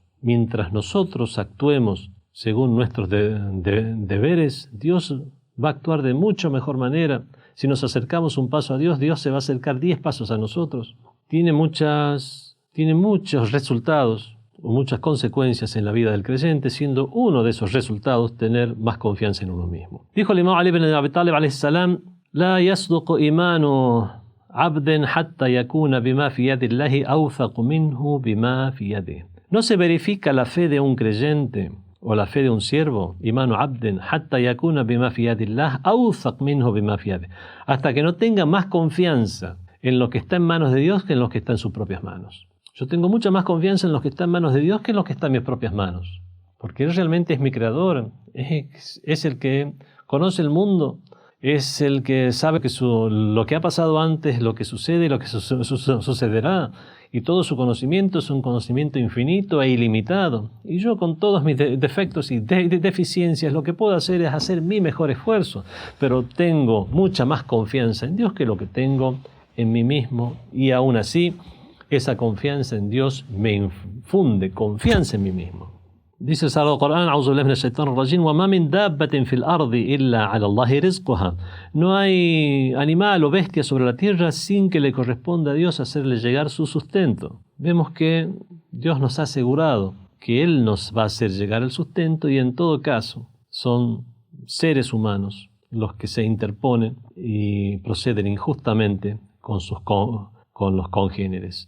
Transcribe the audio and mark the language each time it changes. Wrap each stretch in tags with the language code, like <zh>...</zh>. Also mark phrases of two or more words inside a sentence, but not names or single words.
<es>Mientras nosotros actuemos según nuestros deberes, Dios va a actuar de mucho mejor manera. Si nos acercamos un paso a Dios, Dios se va a acercar 10 pasos a nosotros. Tiene muchos resultados o muchas consecuencias en la vida del creyente, siendo uno de esos resultados tener más confianza en uno mismo. Dijo el imam Ali ibn Abi Talib</es> <ar>عليه السلام, لا يصدق إيمان عبد حتى يكون بما في يد الله أوثق منه بما في يده.</ar> <es>No se verifica la fe de un creyente o la fe de un siervo,</es> <ar>إيمان عبد حتى يكون بما في يد الله أوثق منه بما في يده,</ar> <es>hasta que no tenga más confianza en lo que está en manos de Dios que en lo que está en sus propias manos. Yo tengo mucha más confianza en lo que está en manos de Dios que en lo que está en mis propias manos, porque Él realmente es mi creador, es el que conoce el mundo, es el que sabe que lo que ha pasado antes, lo que sucede y lo que sucederá, y todo su conocimiento es un conocimiento infinito e ilimitado. Y yo con todos mis defectos y deficiencias lo que puedo hacer es hacer mi mejor esfuerzo, pero tengo mucha más confianza en Dios que lo que tengo en mí mismo, y aún así esa confianza en Dios me infunde confianza en mí mismo. Dice el Sagrado Corán,</es> <ar>أعوذ بالله من الشيطان الرجيم, وما من دابة في الأرض إلا على الله رزقها.</ar> <es>No hay animal o bestia sobre la tierra sin que le corresponda a Dios hacerle llegar su sustento. Vemos que Dios nos ha asegurado que Él nos va a hacer llegar el sustento, y en todo caso son seres humanos los que se interponen y proceden injustamente con los congéneres.</es>